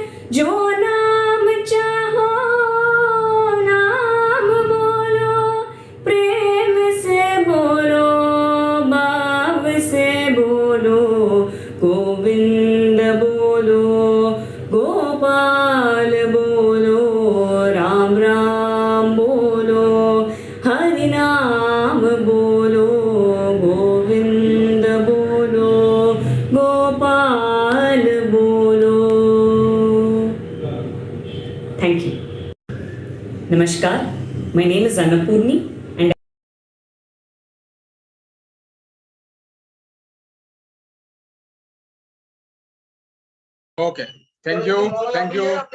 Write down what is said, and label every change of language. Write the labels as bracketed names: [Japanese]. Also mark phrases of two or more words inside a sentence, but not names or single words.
[Hindi] जो नाम चाहो नाम बोलो, प्रेम से बोलो, भाव से बोलो, गोविंद बोलो, गोपाल बोलो, राम राम बोलो, हरि नाम बोलो, गोविंद बोलो, गोपाल बोलो। [English] Thank you. Namaskar. My name is Annapurni and Okay, thank you, thank you.